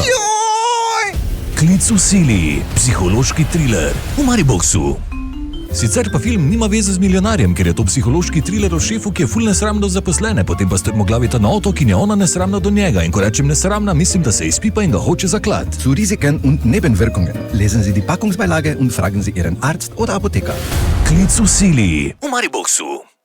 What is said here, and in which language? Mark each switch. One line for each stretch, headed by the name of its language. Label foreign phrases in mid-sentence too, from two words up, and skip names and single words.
Slovenian: Joj! Klic v sili, psihološki thriller v Mariboxu. Sicer pa film nima veze z milijonarjem, ker je to psihološki thriller o šefu, ki je ful nesramno zaposlene, potem pa strmoglavita na otok in je ona nesramna do njega. In ko rečem nesramna, mislim, da se izpipa in ga hoče zaklad.
German: Zu Risiken und Nebenwirkungen lesen Sie die Packungsbeilage und fragen Sie Ihren Arzt oder Apotheker.
Slovenian: Klic v sili v Mariboxu.